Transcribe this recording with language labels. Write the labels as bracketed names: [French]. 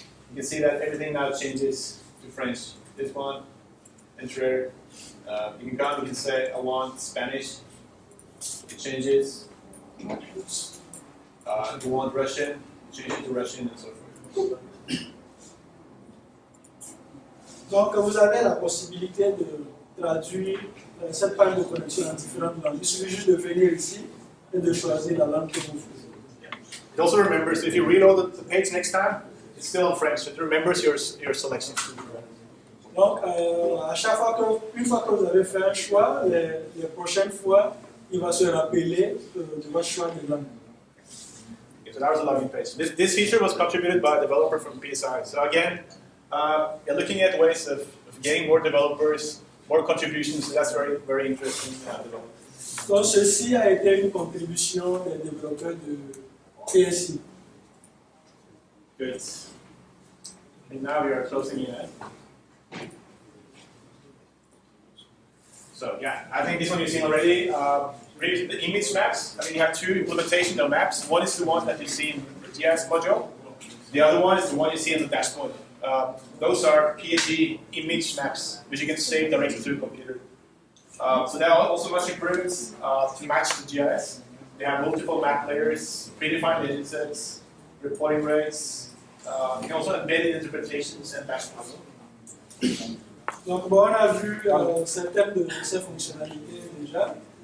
[English] You can see that everything now changes to French. This one, enter. You can come, you can say, I want Spanish. It changes. If you want Russian, change it to Russian and so forth. [French] Donc vous avez la possibilité de traduire cette page de connexion en différentes langues. Il suffit juste de venir ici et de choisir la langue que vous voulez. [English] It also remembers, if you reload the page next time, it's still in French, so it remembers your selection. [French] Donc à chaque fois une fois que vous avez fait un choix, les prochaines fois, il va se rappeler de votre choix de langue. [English] So that was the login page. This feature was contributed by a developer from PSI. So again, you're looking at ways of getting more developers, more contributions. So that's very, very interesting development. [French] Donc ceci a été une contribution des développeurs de PSI. [English] Good. And now we are closing in. So yeah, I think this one you've seen already. Really, the image maps. I mean, you have two implementation of maps. One is the one that you see in the DHIS module. The other one is the one you see in the dashboard. Those are PNG image maps, which you can save directly to the computer. So they are also much improved to match the GIS. They have multiple map layers, predefined edit sets, reporting rates. You can also embed interpretations and dashboards. [French] Donc bon, on a vu certaines de ces fonctionnalités déjà.